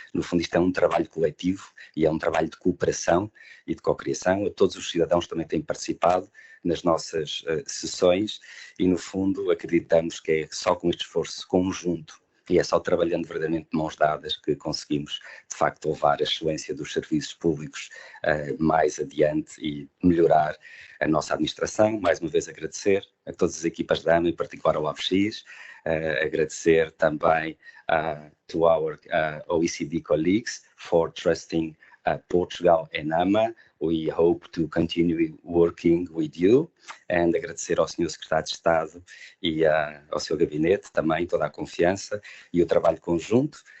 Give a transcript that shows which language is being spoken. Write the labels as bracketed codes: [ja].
[pt] No fundo, isto é um trabalho coletivo e é um trabalho de cooperação e de cocriação. A todos os cidadãos que também têm participado nas nossas sessões e, no fundo, acreditamos que é só com este esforço conjunto e é só trabalhando verdadeiramente de mãos dadas que conseguimos, de facto, levar a excelência dos serviços públicos mais adiante e melhorar a nossa administração. Mais uma vez agradecer a todas as equipas da AMA, em particular ao APX, agradecer também [en] to our OECD colleagues for trusting Portugal and AMA. We hope to continue working with you, and [pt] agradecer ao Sr. Secretário de Estado e ao seu gabinete também toda a confiança e o trabalho conjunto.